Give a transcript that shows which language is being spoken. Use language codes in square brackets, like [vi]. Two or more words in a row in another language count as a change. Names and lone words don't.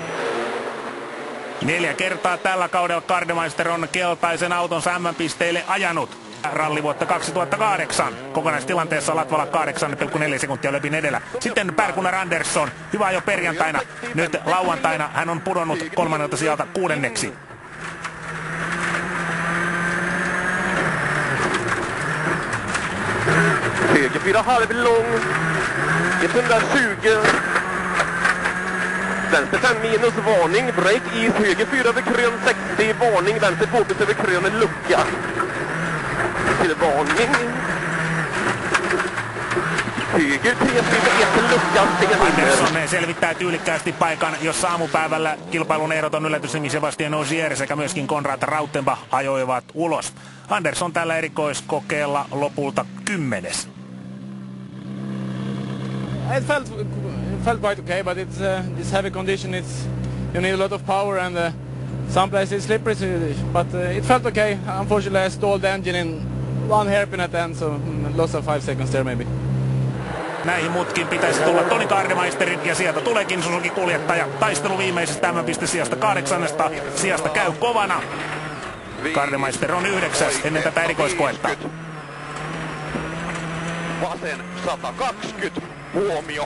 [fi] 4 kertaa tällä kaudella Gardemeister on keltaisen autonsa M-pisteille ajanut. Ralli vuotta 2008. Kokonaistilanteessa Latvala 8,4 sekuntia Loebin edellä. Sitten Per-Gunnar Andersson. Hyvä jo perjantaina. Nyt lauantaina hän on pudonnut 3. sijalta 6. [sv] Höger 4 halv lång. 120. Vänster 5 minus, varning, [en] break is, [sv] höger 4 över krön 60, varning, vänster 2 över krön, en lucka. Till varning. Höger 3 1 lucka, [fi] Andersson selvittää tyylikkäästi paikan, jossa aamupäivällä kilpailun ehdoton yllätysnimi Sebastian Ogier sekä myöskin Konrad Rautenbach ajoivat ulos. Andersson tällä erikoiskokeella lopulta 10. [en] It felt quite okay, but it's this heavy condition. You need a lot of power and some places it's slippery. But it felt okay. Unfortunately, I stalled the engine in 1 hairpin at the end, so loss of 5 seconds there maybe. [fi] Näihin mutkin pitäisi tulla Toni Gardemeisterin ja sieltä tuleekin Suzuki-kuljettaja. Taistelu viimeisestä M-piste sijasta 8. sijasta käy kovana. Gardemeister on 9 ennen tätä erikoiskoetta. Vasen 120. Huomio.